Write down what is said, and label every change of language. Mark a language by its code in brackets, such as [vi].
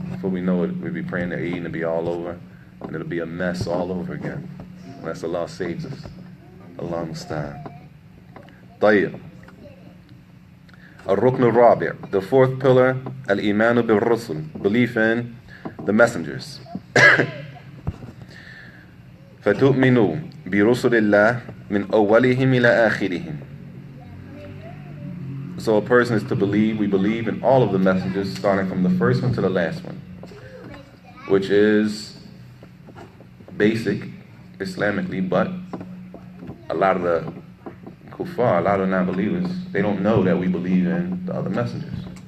[en] Before we know it, we'll be praying the Eid and it'll be all over, and it'll be a mess all over again. Unless Allah saves us. Allah musta'an. [ar] طيب. الركن الرابع, [en] the fourth pillar, [ar] الإيمان بالرسل, [en] belief in the messengers. [ar] فتؤمنوا برسل الله من أولهم إلى آخرهم. [en] So a person is to believe, we believe in all of the messengers, starting from the first one to the last one, which is basic Islamically, but a lot of the kuffar, a lot of non-believers, they don't know that we believe in the other messengers.